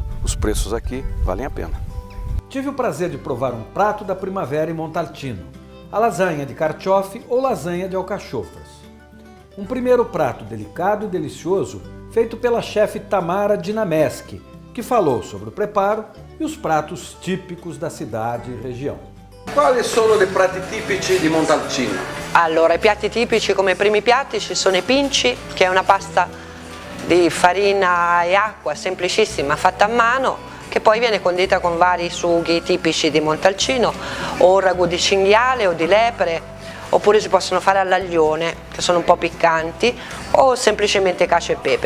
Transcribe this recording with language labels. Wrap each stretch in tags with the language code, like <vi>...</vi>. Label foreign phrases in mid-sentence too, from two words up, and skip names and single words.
<pt>Os preços aqui valem a pena. Tive o prazer de provar um prato da primavera em Montalcino, a lasanha de carciofi ou lasanha de alcachofras. Um primeiro prato delicado e delicioso feito pela chefe Tamara Dinameschi, que falou sobre o preparo e os pratos típicos da cidade e região.</pt> <it>Quali sono i prati tipici di Montalcino? Allora, i piatti tipici come primi piatti ci sono i pinci, che è una pasta di farina e acqua semplicissima fatta a mano, che poi viene condita con vari sughi tipici di Montalcino, o ragù di cinghiale o di lepre, oppure si possono fare all'aglione, che sono un po' piccanti, o semplicemente cacio e pepe.</it>